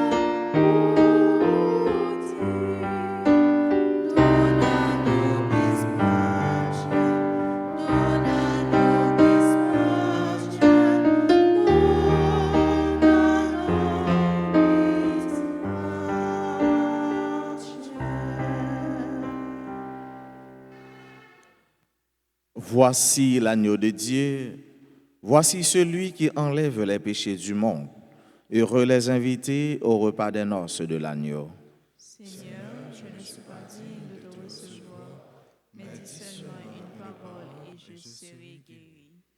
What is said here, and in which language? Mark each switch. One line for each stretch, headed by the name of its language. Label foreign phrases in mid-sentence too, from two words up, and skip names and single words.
Latin: mundi, dona nobis pace, dona nobis pace, dona nobis pace.
French: Voici l'agneau de Dieu, voici celui qui enlève les péchés du monde. Heureux les invités au repas des noces de l'agneau. Seigneur, je ne suis pas digne de te recevoir, mais dis seulement une parole et je serai guéri.